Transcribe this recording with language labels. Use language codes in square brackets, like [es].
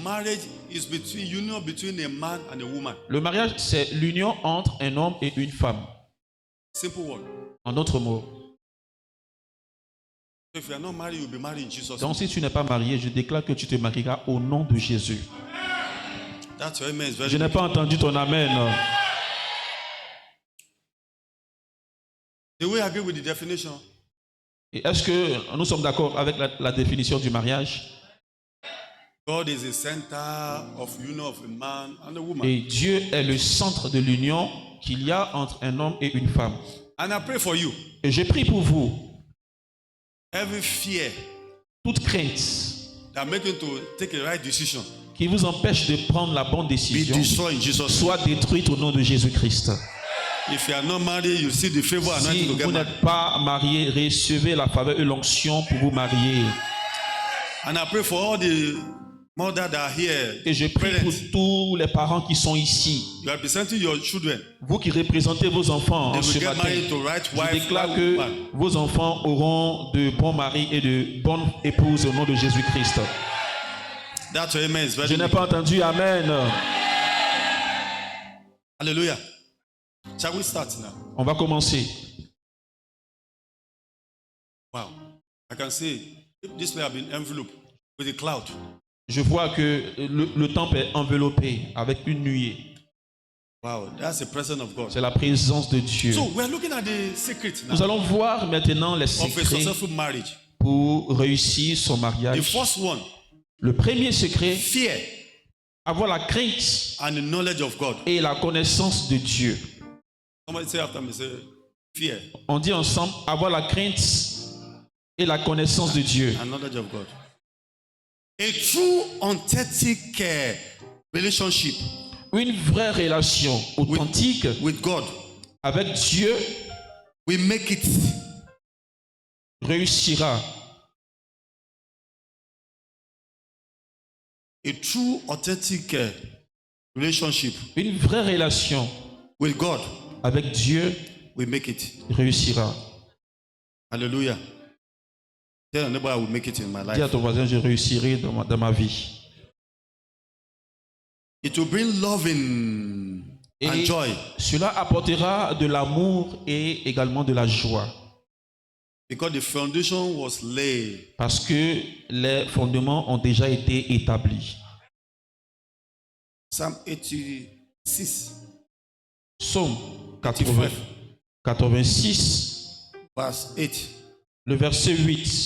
[en] Marriage is union between a man and a woman. [fr] Le mariage, c'est l'union entre un homme et une femme. [en] Simple word. [fr] En d'autres mots. [en] If you are not married, you'll be married in Jesus' name. [fr] Donc si tu n'es pas marié, je déclare que tu te marieras au nom de Jésus. [en] That's your amen. [fr] Je n'ai pas entendu ton amen. [en] Do we agree with the definition? [fr] Et est-ce que nous sommes d'accord avec la définition du mariage? [en] God is the center of union of a man and a woman. [fr] Et Dieu est le centre de l'union qu'il y a entre un homme et une femme. [en] And I pray for you. [fr] Et je prie pour vous. [en] Every fear, [fr] toute crainte [en] that make you to take a right decision, [fr] qui vous empêche de prendre la bonne décision, [en] be destroyed in Jesus' name. [fr] soit détruite au nom de Jésus-Christ. [en] If you are not married, you see the favor and [fr] Si [en] to get [fr] vous [en] married. [fr] n'êtes pas marié, recevez la faveur et l'onction pour vous marier. [en] And I pray for all the mothers that are here. [fr] Et je prie pour tous les parents qui sont ici. [en] You are representing your children. [fr] Vous qui représentez vos enfants en ce matin, je déclare que vos enfants auront de bons maris et de bonnes épouses au nom de Jésus-Christ. [en] That's your amen. [fr] Je n'ai pas entendu amen. [en] Hallelujah. Shall we start now? [fr] On va commencer. [en] Wow. I can see this may have been enveloped with a cloud. [fr] Je vois que le temple est enveloppé avec une nuée. [en] Wow, that's the presence of God. [fr] C'est la présence de Dieu. [en] So we're looking at the secret now. [fr] Nous allons voir maintenant les [en] of a [fr] secrets [en] successful marriage. [fr] pour réussir son [en] The [fr] mariage. [en] first one, [fr] Le premier secret, [en] fear [fr] avoir la crainte [en] and the knowledge of God. [fr] et la connaissance de Dieu. [en] Somebody say after me, say fear [fr] On dit ensemble, avoir la crainte et la connaissance de Dieu. [en] and knowledge of God. A true authentic relationship [fr] Une vraie relation authentique [en] with God [fr] avec Dieu [en] will make it. [fr] réussira. [en] A true authentic relationship [fr] Une vraie relation [en] with God [fr] avec Dieu [en] will make it. [fr] réussira. [en] Hallelujah. Tell your neighbor I will make it in my [fr] Dis à [en] life. [fr] ton voisin, je réussirai dans ma vie. [en] It will bring loving and [fr] Et [en] joy [fr] cela apportera de l'amour et également de la joie. [en] because the foundation was laid. [fr] Parce que les fondements ont déjà été établis. [en] Psalm 86, [fr] Psaume 86, [en] verse 8. [fr] le verset 8.